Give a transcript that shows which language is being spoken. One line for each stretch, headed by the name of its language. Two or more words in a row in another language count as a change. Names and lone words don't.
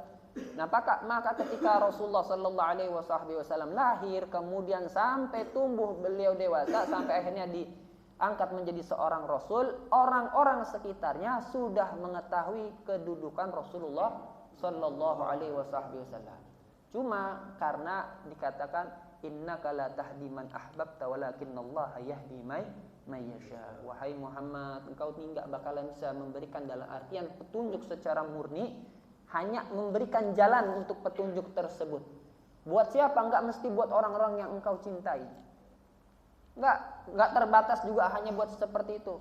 Indonesian: Nah, maka ketika Rasulullah
Arabic: صلى الله عليه وسلم
Indonesian: lahir, kemudian sampai tumbuh beliau dewasa, sampai akhirnya diangkat menjadi seorang rasul, orang-orang sekitarnya sudah mengetahui kedudukan Rasulullah
Arabic: صلى الله عليه وسلم.
Indonesian: Cuma karena dikatakan
Arabic: إنك لا تهدي من أحببت ولكن الله يهدي من يشاء.
Indonesian: Wahai Muhammad, engkau tidak bakalan bisa memberikan dalam artian petunjuk secara murni, hanya memberikan jalan untuk petunjuk tersebut. Buat siapa? Enggak mesti buat orang-orang yang engkau cintai. Enggak terbatas juga hanya buat seperti itu.